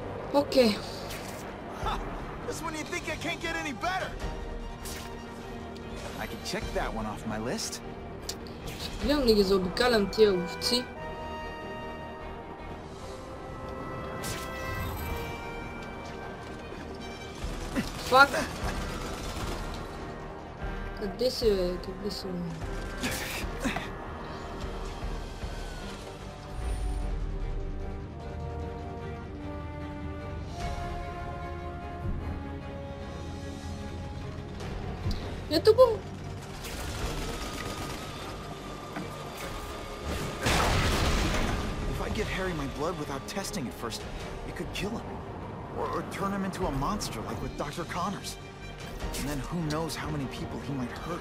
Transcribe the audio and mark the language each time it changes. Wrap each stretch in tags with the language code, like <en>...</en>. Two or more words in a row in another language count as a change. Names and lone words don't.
<bg>Окей.</bg> <en>Just when you think I can't get any better. I can check that one off my list.</en> <bg>Гледам да ги заобикалям тия овци. Фак! Къде си, бе? Къде си, бе? Ето го!</bg> <en>If I give Harry my blood without testing it first, it could kill him. Or turn him into a monster like with Dr. Connors. And then who knows how many people he might hurt.</en>